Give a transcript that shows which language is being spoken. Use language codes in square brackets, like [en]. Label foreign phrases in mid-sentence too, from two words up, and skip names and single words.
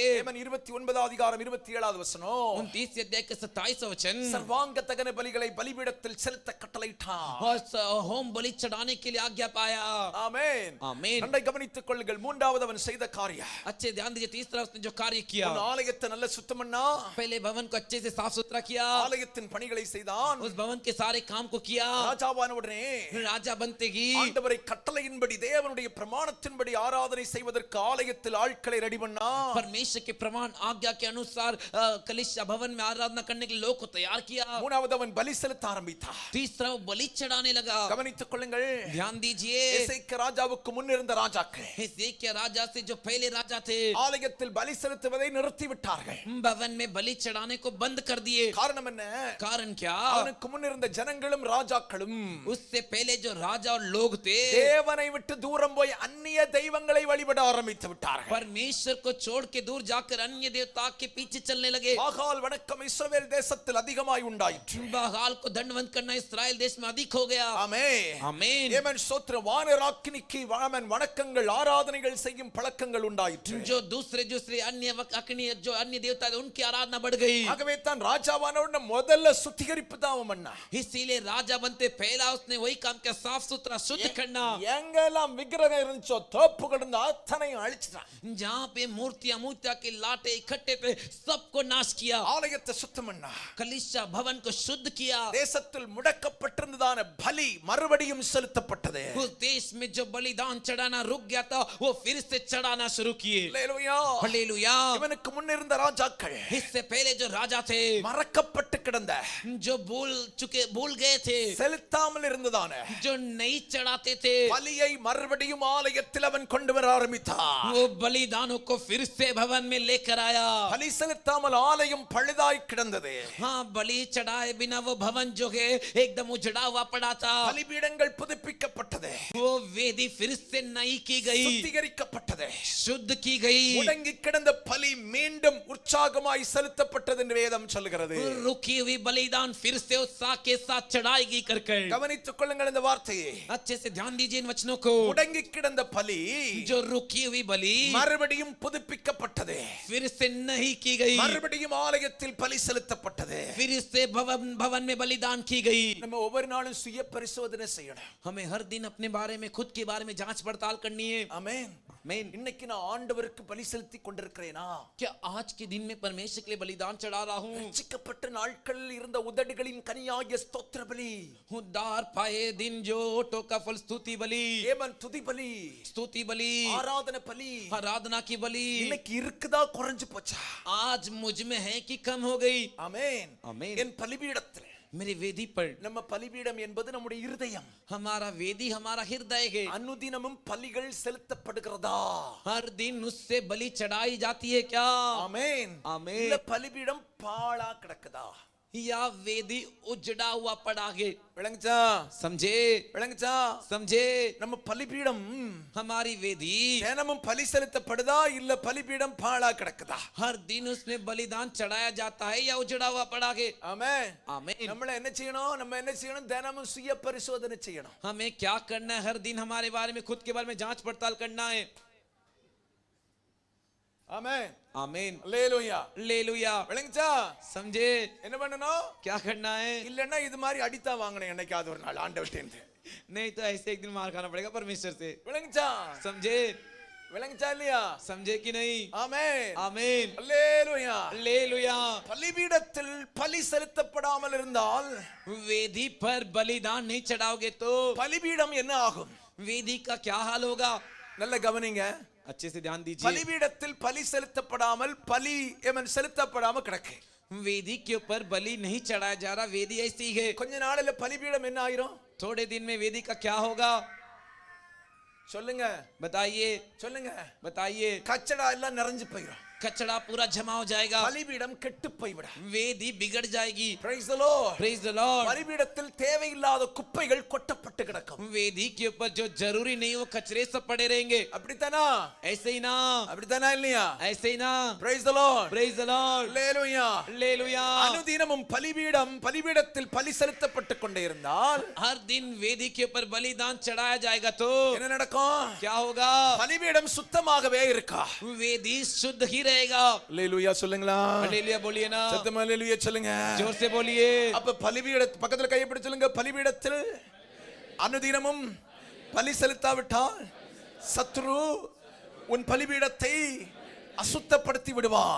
[ta] ஏமன் 29 அதிகாரம் 27வது வசனம், [hi] 29 अध्याय का 27 वचन, [ta] சர்வாங்க தகன பலிகளை பலிபீடத்தில் செலுத்த கட்டளையிட்டார். [hi] और होम बलि चढ़ाने के लिए आज्ञा पाया. [ta] ஆமென். [hi] आमीन. [ta] நன்றாக கவனித்துக் கொள்ளுங்கள். மூன்றாவது அவன் செய்த காரியம், [hi] अच्छे ध्यान दीजिए. तीसरा उसने जो कार्य किया, [ta] உன் ஆலயத்தை நல்ல சுத்தம் பண்ணா, [hi] पहले भवन को अच्छे से साफ सुथरा किया. [ta] ஆலயத்தின் பணிகளை செய்தான். [hi] उस भवन के सारे काम को किया. [ta] ராஜாவான உடனே [hi] राजा बनते ही [ta] ஆண்டவரை கட்டளையின்படி தேவனுடைய பிரமாணத்தின்படி ஆராதனை செய்வதற்கு ஆலயத்தில் ஆட்களை ரெடி பண்ணா. [hi] परमेश्वर के प्रमाण आज्ञा के अनुसार कलिशा भवन में आराधना करने के लिए लोग को तैयार किया. [ta] மூணாவது அவன் பலி செலுத்த ஆரம்பித்தார். [hi] तीसरा वो बलि चढ़ाने लगा. [ta] கவனித்துக் கொள்ளுங்கள். [hi] ध्यान दीजिए. [ta] எசேக்கியா ராஜாவுக்கு முன் இருந்த ராஜாக்கள் [hi] हिजकिय्याह राजा से जो पहले राजा थे, [ta] ஆலயத்தில் பலி செலுத்துவதை நிறுத்தி விட்டார்கள். [hi] भवन में बलि चढ़ाने को बंद कर दिए. [ta] காரணம் என்ன? [hi] कारण क्या? [ta] அவனுக்கு முன் இருந்த ஜனங்களும் ராஜாக்களும் [hi] उससे पहले जो राजा और लोग थे, [ta] தேவனை விட்டு தூரம் போய் அந்நிய தெய்வங்களை வழிபட ஆரம்பித்து விட்டார்கள். [hi] परमेश्वर को छोड़ के दूर जाकर अन्य देवता के पीछे चलने लगे. [ta] பாகால் வணக்கம் இஸ்ரவேல் தேசத்தில் அதிகமாய் உண்டாயிற்று. [hi] बागाल को दंडवत करना इस्राएल देश में अधिक हो गया. [ta] ஆமென். [hi] आमीन. [ta] ஏமன் ஸ்தோத்திரம். வானராக்கினிக்கு வாமன் வணக்கங்கள் ஆராதனைகள் செய்யும் பழக்கங்கள் உண்டாயிற்று. [hi] जो दूसरे दूसरे अन्य अग्नि जो अन्य देवता थे उनकी आराधना बढ़ गई. [ta] ஆகவே தான் ராஜாவான உடனே முதல்ல சுத்திகரிப்பு தான் அவன் பண்ணான். [hi] इसीलिए राजा बनते पहला उसने वही काम किया, साफ सुथरा शुद्ध करना. [ta] எங்கெல்லாம் விக்கிரகம் இருந்துச்சோ தோப்புகள் இருந்த அத்தனையும் அழிச்சிட்டான். [hi] जहाँ पे मूर्तियां मूर्तियां के लाटे इकट्ठे थे सबको नाश किया. [ta] ஆலயத்தை சுத்தம் பண்ணா. [hi] कलिशा भवन को शुद्ध किया. [ta] தேசத்தில் முடக்கப்பட்டிருந்ததான பலி மறுபடியும் செலுத்தப்பட்டது. [hi] उस देश में जो बलिदान चढ़ाना रुक गया था वो फिर से चढ़ाना शुरू किए. [ta] அல்லேலூயா. [hi] हालेलुया. [ta] இவனுக்கு முன் இருந்த ராஜாக்கள் [hi] इससे पहले जो राजा थे, [ta] மறக்கப்பட்டு கிடந்த [hi] जो भूल गए थे, [ta] செலுத்தாமல் இருந்ததான [hi] जो नहीं चढ़ाते थे, [ta] பலியை மறுபடியும் ஆலயத்தில் அவன் கொண்டு வர ஆரம்பித்தான். [hi] वो बलिदानों को फिर से भवन में लेकर आया. [ta] பலி செலுத்தாமல் ஆலயம் பழுதாய் கிடந்தது. [hi] हाँ, बलि चढ़ाए बिना वो भवन जो है एकदम उजड़ा हुआ पड़ा था. [ta] பலிபீடங்கள் புதுப்பிக்கப்பட்டது. [hi] वो वेदी फिर से नई की गई, [ta] சுத்திகரிக்கப்பட்டது. [hi] शुद्ध की गई. [ta] முடங்கி கிடந்த பலி மீண்டும் உற்சாகமாய் செலுத்தப்பட்டது என்று வேதம் சொல்கிறது. [hi] रुकी हुई बलिदान फिर से उत्साह के साथ चढ़ाएगी कर [ta] கவனித்துக் கொள்ளுங்கள் இந்த வார்த்தையை. [hi] अच्छे से ध्यान दीजिए इन वचनों को. [ta] முடங்கி கிடந்த பலி [hi] जो रुकी हुई बलि [ta] மறுபடியும் புதுப்பிக்கப்பட்டது. [hi] फिर से नहीं की गई, [ta] மறுபடியும் ஆலயத்தில் பலி செலுத்தப்பட்டது. [hi] फिर से भवन में बलिदान की गई. [ta] நம்ம ஒவ்வொரு நாளும் சுய பரிசோதனை செய்யணும். [hi] हमें हर दिन अपने बारे में खुद के बारे में जांच पड़ताल करनी है. [ta] ஆமென். இன்னைக்கு நான் ஆண்டவருக்கு பலி செலுத்தி கொண்டிருக்கிறேனா? [hi] क्या आज के दिन में परमेश्वर के लिए बलिदान चढ़ा रहा हूं? [ta] ரட்சிக்கப்பட்ட நாட்களில் இருந்த உதடுகளின் கனியாகிய ஸ்தோத்திர பலி, [hi] उद्धार पाए दिन जो ओठों का फल स्तुति बलि, [ta] ஏமன் துதி பலி, [hi] स्तुति बलि, [ta] ஆராதனை பலி [hi] आराधना की बलि [ta] இன்னைக்கு இருக்குதா குறைஞ்சு போச்சா? [hi] आज मुझ में है कि कम हो गई? [ta] ஆமென். [hi] आमीन. [ta] என் பலிபீடத்தில் [hi] मेरे वेदी पर [ta] நம்ம பலிபீடம் என்பது நம்முடைய இருதயம். [hi] हमारा वेदी हमारा हृदय है. [ta] அனுதினமும் பலிகள் செலுத்தப்படுகிறதா? [hi] हर दिन उससे बलि चढ़ाई जाती है क्या? [ta] ஆமென். [hi] आमीन. [ta] இல்ல பலிபீடம் பாழா கிடக்குதா? [hi] या वेदी उजड़ा हुआ पड़ा है? [ta] விளங்குச்சா? [hi] समझे? [ta] விளங்குச்சா? [hi] समझे? [ta] நம்ம பலிபீடம் [hi] हमारी वेदी [ta] தினமும் பலி செலுத்தப்படுதா இல்ல பலிபீடம் பாழா கிடக்குதா? [hi] हर दिन उसमें बलिदान चढ़ाया जाता है या उजड़ा हुआ पड़ा है? [ta] ஆமென். [hi] आमीन. [ta] நம்மள என்ன செய்யணும்? நம்ம என்ன செய்யணும்? தினமும் சுய பரிசோதனை செய்யணும். [hi] हमें क्या करना है? हर दिन हमारे बारे में खुद के बारे में जांच पड़ताल करना है. [ta] ஆமென். [hi] आमीन. [ta] அல்லேலூயா. [hi] हालेलुया. [ta] விளங்குச்சா? [hi] समझे? [ta] என்ன பண்ணணும்? [hi] क्या करना है? [ta] இல்லன்னா இது மாதிரி அடித்தா வாங்கணும் என்னைக்காவது ஒரு நாள் ஆண்டவர்ட்டேந்து. [hi] नहीं तो ऐसे एक दिन मार खाना पड़ेगा परमेश्वर से. [ta] விளங்குச்சா? [hi] समझे? [ta] விளங்குச்சா இல்லையா? [hi] समझे कि नहीं? [ta] ஆமென். [hi] आमीन. [ta] அல்லேலூயா. [hi] हालेलुया. [ta] பலிபீடத்தில் பலி செலுத்தப்படாமல் இருந்தால் [hi] वेदी पर बलिदान नहीं चढ़ाओगे तो [ta] பலிபீடம் என்ன ஆகும்? [hi] वेदी का क्या हाल होगा? [ta] நல்ல கவனிங்க. [hi] अच्छे से ध्यान दीजिए. [ta] பலிபீடத்தில் பலி செலுத்தப்படாமல் பலி எமன் செலுத்தப்படாம கிடக்கு. [hi] वेदी के ऊपर बलि नहीं चढ़ाया जा रहा. वेदी ऐसी है. [ta] கொஞ்ச நாள்ல பலிபீடம் என்ன ஆயிரும்? [hi] थोड़े दिन में वेदी का क्या होगा? [ta] சொல்லுங்க, [hi] बताइए. [ta] சொல்லுங்க. [hi] बताइए. [ta] கச்சடா எல்லாம் நிறைஞ்சு போயிடும். [hi] कचड़ा पूरा जमा हो जाएगा. [ta] பலிபீடம் கெட்டு போய்விடும். [hi] वेदी बिगड़ जाएगी. [en] Praise the Lord. Praise the Lord. [ta] பலிபீடத்தில் தேவையில்லாத குப்பைகள் கொட்டப்பட்டு கிடக்கும். [hi] वेदी के ऊपर जो जरूरी नहीं वो कचरे सब पड़े रहेंगे. [ta] அப்படித்தானா? [hi] ऐसे ही ना? [ta] அப்படித்தானா இல்லையா? [hi] ऐसे ही ना? [en] Praise the Lord. Praise the Lord. Hallelujah. [hi] हालेलुया. [ta] அனுதினமும் பலிபீடத்தில் பலி செலுத்தப்பட்டு கொண்டே இருந்தால் [hi] हर दिन वेदी के ऊपर बलिदान चढ़ाया जाएगा तो [ta] என்ன நடக்கும்? [hi] क्या होगा? [ta] பலிபீடம் சுத்தமாகவே இருக்கா? [hi] वेदी शुद्ध ही रहेगा. [ta] ஹalleluya சொல்லுங்களா? [hi] हालेलुया बोलिए ना. [ta] சத்தமா ஹalleluya சொல்லுங்க. [hi] जोर से बोलिए. [ta] அப்ப பலிபீட பக்கத்துல கையை பிடிச்சு சொல்லுங்க. பலிபீடத்தில் அனுதினமும் பலி செலுத்தாவிட்டால் சத்ரு உன் பலிபீடத்தை அசுத்தப்படுத்தி விடுவான்.